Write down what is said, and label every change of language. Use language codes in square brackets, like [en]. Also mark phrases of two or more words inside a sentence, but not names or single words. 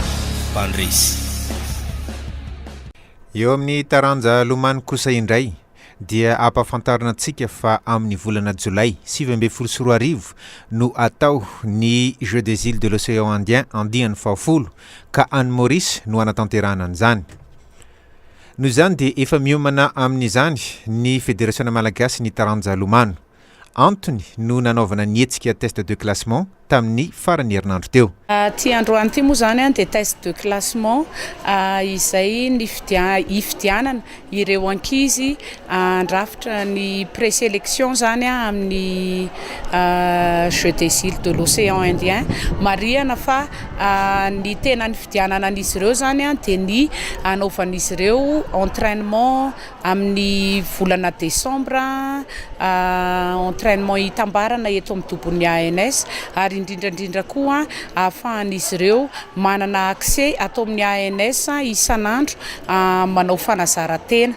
[mg] Bandrisy. Eo amin'ny taranja lomano kosa indray dia ampahafantarana antsika fa amin'ny volana jolay 2024 no atao ny Jeux des îles de l'océan Indien andiany fahafolo ka Anne Maurice no anatanterahana an'izany. Noho izany dia efa miomana amin'izany ny Fédération Malagasy ny taranja lomano. Antony no nanaovana nietsika [fr] test de classement [mg] tamin'ny farany herinandro teo. Ty androany ty moa zany dia [fr] test de classement [mg] izay ifidianana ireo ankizy andrafitra ny présélection zany amin'ny Jeux des îles de l'océan Indien. Marihana fa ny tena ny fidianana an'izy ireo zany dia ny anaovan'izy ireo entraînement amin'ny volana décembre, entraînement hitambarana eto amin'ny tobon'ny ANS ary indrindrandrindra koa ahafahan'izy ireo manana accès atao amin'ny ANS isan'andro manao fanazaran-tena.